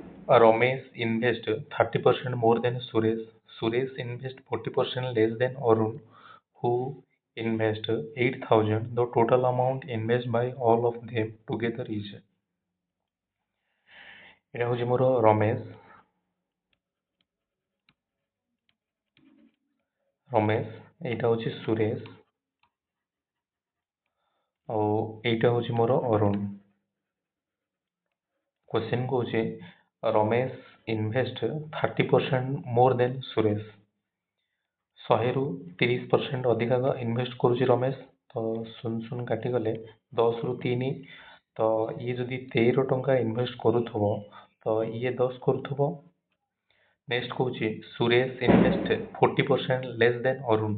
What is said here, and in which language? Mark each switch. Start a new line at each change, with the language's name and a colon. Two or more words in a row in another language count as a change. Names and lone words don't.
English: Ramesh invest 30% more than Suresh. Suresh invest 40% less than Arun, who invest 8,000. The total amount invest by all of them together is
Odia: এটা হଉଛି ମୋର ରମେଶ ଏଇଟା ହଉଛି ସୁରେଶ ଆଉ ଏଇଟା ହଉଛି ମୋର ଅରୁଣ। क्वेश्चन କହୁଛି ରମେଶ
English: invest 30% more than
Odia: ସୁରେଶ। 100ରୁ 30% ଅଧିକା ଇନଭେଷ୍ଟ କରୁଛି ରମେଶ, ତ 0 କାଟିଗଲେ 10ରୁ 3, ତ ଇଏ ଯଦି 13 ଟଙ୍କା ଇନଭେଷ୍ଟ କରୁଥିବ ତ ଇଏ 10 କରୁଥିବ। ନେକ୍ସଟ କହୁଛି ସୁରେଶ
English: invest 40% less than
Odia: ଅରୁଣ।